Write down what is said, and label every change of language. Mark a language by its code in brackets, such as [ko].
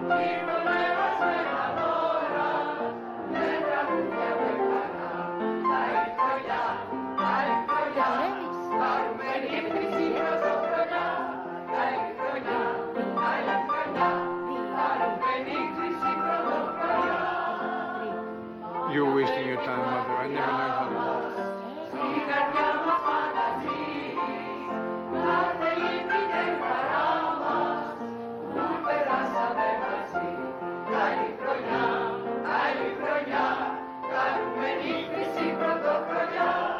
[el] Ήρθαμε μαζμένα τώρα, με τραγούδια με χαρά. Καλή χρονιά, καλή χρονιά, χαρούμενη χρυσή πρωτοχρονιά. Καλή χρονιά, καλή χρονιά, χαρούμενη χρυσή πρωτοχρονιά. [en] You're wasting your time, Mother. I never learned how to walk. [el] Στην καρδιά μας φανταζείς, κάθε λύπητε η χαρά μας, που περάσαμε μαζί. Καλή χρονιά, καλή χρονιά, χαρούμενη χρυσή πρωτοχρονιά.